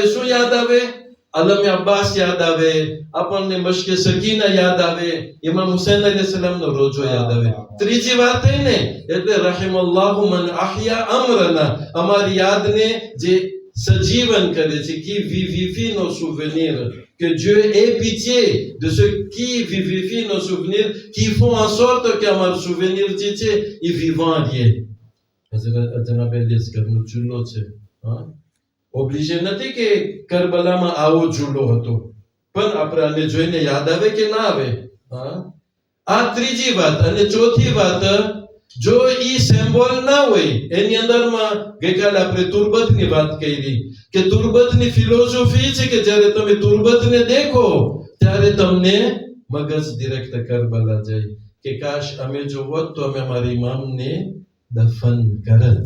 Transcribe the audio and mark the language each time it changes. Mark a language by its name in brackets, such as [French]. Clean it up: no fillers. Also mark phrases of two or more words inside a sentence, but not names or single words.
[Gujarati] શું યાદ આવે? અલમ અબ્બાસ યાદ આવે, આપણને મશ્કે સકીના યાદ આવે, ઇમામ હુસૈન અલૈહિસ સલામનો રોજો યાદ આવે. ત્રીજી વાત થઈ ને એટલે [Arabic] رحم الله من أحيا أمرنا, [Gujarati] અમારી યાદને જે સજીવન કરે છે. [French] qui vivifie nos souvenirs, que Dieu ait pitié de ceux qui vivifient nos souvenirs, qui font en sorte que અમારું souvenir [Gujarati] જે છે એ [French] vivant રહે. [Gujarati] જનાબ અલી અસગરનો ચૂલો છે. ઓબ્લિજે નથી કે કરબલામાં આવો ચૂલો હતો, પણ આપણે આને જોઈને યાદ આવે કે ના આવે? આ ત્રીજી વાત. અને ચોથી વાત, જો ઈ સિમ્બોલ ના હોય એની અંદરમાં, ગઈકાલે આપણે તુર્બતની વાત કરી કે તુર્બતની ફિલોસોફી છે કે જ્યારે તમે તુર્બતને દેખો ત્યારે તમને મગજ ડિરેક્ટ કરબલા જાય કે કાશ અમે જો હોત તો અમે અમારા ઇમામને દફન કરત.